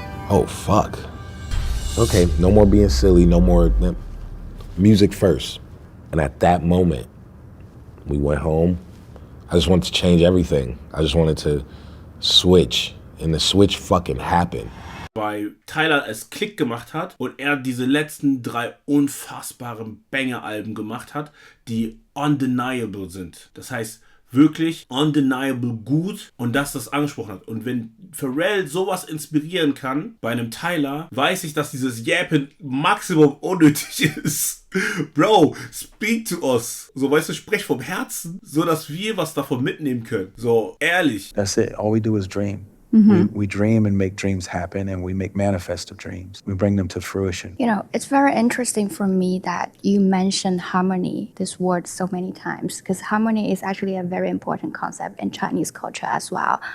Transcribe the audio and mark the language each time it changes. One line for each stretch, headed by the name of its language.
English: oh, fuck. Okay, no more being silly, no more music first. And at that moment, we went home. I just wanted to change everything. I just wanted to switch. And the switch fucking happened.
German: Weil Tyler es Klick gemacht hat und er diese letzten 3 unfassbaren Banger-Alben gemacht hat, die undeniable sind. Das heißt, wirklich undeniable gut und dass das angesprochen hat. Und wenn Pharrell sowas inspirieren kann bei einem Tyler, weiß ich, dass dieses Yappen maximum unnötig ist.
English: Bro, speak to us.
German: So, weißt du, sprech vom Herzen, so dass wir was davon mitnehmen können. So, ehrlich.
English: That's it. All we do is dream. We dream and make dreams happen, and we make manifest of dreams. We bring them to fruition. You know, it's very interesting for me that you mentioned harmony, this word, so many times, because harmony is actually a very important concept in Chinese culture as well.